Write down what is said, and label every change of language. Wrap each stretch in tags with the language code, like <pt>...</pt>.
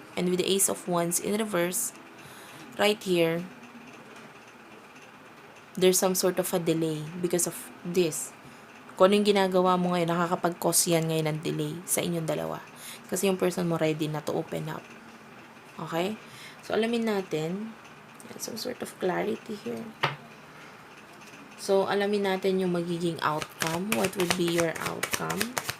<en>And with the Ace of Wands in reverse, right here, there's some sort of a delay because of this.</en> <tl>Kung ano yung ginagawa mo ngayon, nakakapag-cause yan ngayon ng delay sa inyong dalawa. Kasi yung person mo ready na</tl> <en>to open up.</en> <tl>Okay? So, alamin natin.</tl> <en>Some sort of clarity here.</en> <tl>So, alamin natin yung magiging outcome.</tl> <en>What would be your outcome?</en>